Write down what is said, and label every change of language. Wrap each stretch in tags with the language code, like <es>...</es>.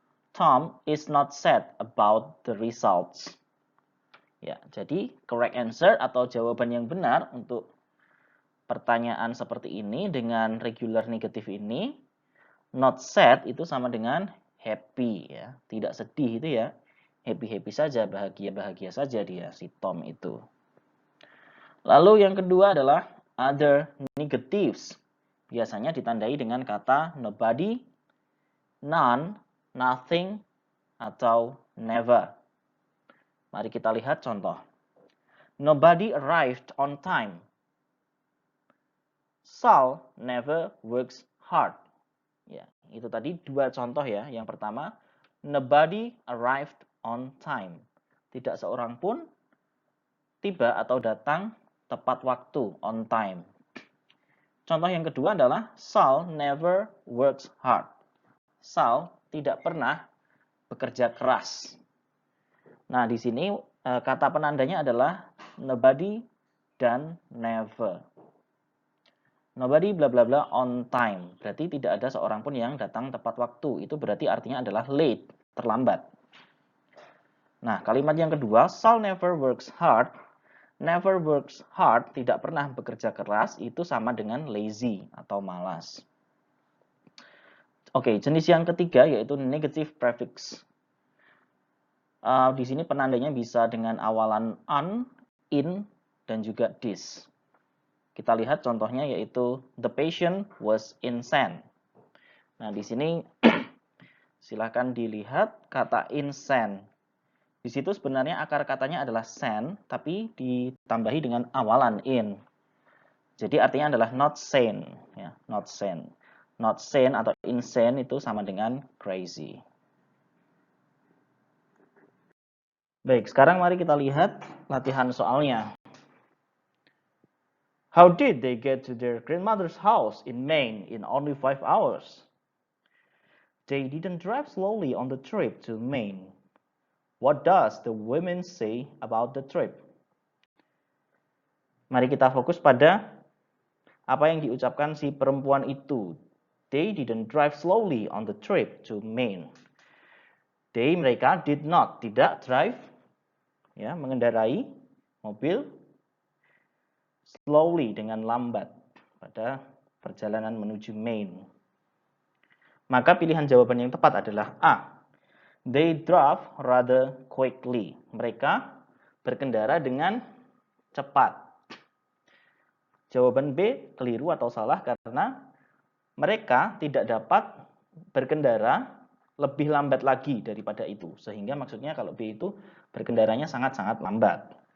<en>Tom is not sad about the results.</en> <id>Ya, jadi</id> <en>correct answer</en> <id>atau jawaban yang benar untuk pertanyaan seperti ini dengan</id> <en>regular negative</en> <id>ini,</id> <en>not sad</en> <id>itu sama dengan happy ya, tidak sedih itu ya, happy saja, bahagia saja dia si Tom itu. Lalu yang kedua adalah</id> <en>other negatives,</en> <id>biasanya ditandai dengan kata nobody, none, nothing, atau never. Mari kita lihat contoh.</id> <en>Nobody arrived on time. Sal never works hard.</en> <id>Ya, itu tadi dua contoh ya. Yang pertama,</id> <en>nobody arrived on time.</en> <id>Tidak seorang pun tiba atau datang tepat waktu, on time. Contoh yang kedua adalah</id> <en>Sal never works hard.</en> <id>Sal tidak pernah bekerja keras. Nah, di sini kata penandanya adalah nobody dan never.</id> <en>Nobody bla bla bla on time.</en> <id>Berarti tidak ada seorang pun yang datang tepat waktu. Itu berarti artinya adalah late, terlambat. Nah, kalimat yang kedua,</id> <en>Sal never works hard. Never works hard,</en> <id>tidak pernah bekerja keras, itu sama dengan lazy atau malas. Oke, jenis yang ketiga yaitu negative prefix. Di sini penandanya bisa dengan awalan on, in, dan juga this. Kita lihat contohnya yaitu</id> <en>the patient was insane.</en> <id>Nah, di sini silahkan dilihat kata insane. Di situ sebenarnya akar katanya adalah sane, tapi ditambahi dengan awalan in. Jadi artinya adalah</id> <en>not sane, ya, not sane. Not sane</en> <id>atau insane itu sama dengan crazy. Baik, sekarang mari kita lihat latihan soalnya.</id> <en>How did they get to their grandmother's house in Maine in only 5 hours? They didn't drive slowly on the trip to Maine. What does the women say about the trip?</en> <id>Mari kita fokus pada apa yang diucapkan si perempuan itu.</id> <en>They didn't drive slowly on the trip to Maine. They,</en> <id>mereka,</id> <en>did not,</en> <id>tidak</id> <en>drive,</en> <id>ya, mengendarai mobil</id> <en>slowly</en> <id>dengan lambat pada perjalanan menuju Maine. Maka pilihan jawaban yang tepat adalah A.</id> <en>They drove rather quickly.</en> <id>Mereka berkendara dengan cepat. Jawaban B keliru atau salah karena mereka tidak dapat berkendara lebih lambat lagi daripada itu. Sehingga maksudnya kalau B itu berkendaranya sangat-sangat lambat.</id>